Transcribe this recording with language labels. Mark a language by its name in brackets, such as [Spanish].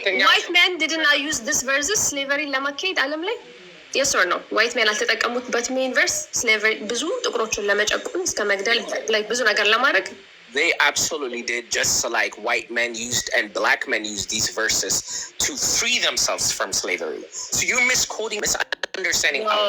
[English] White men didn't use this verses slavery [Amharic] ለማካሄድ ዓለም ላይ [English] yes or no? White men [Amharic] አልተጠቀሙበት [English] main verse [Amharic] slavery ብዙ ጥቁሮችን ለመጨቆን እስከ መግደል like ብዙ ነገር ለማድረግ [English] They absolutely did, just like white men used and black men used these verses to free themselves from slavery. So you're misquoting, misunderstanding.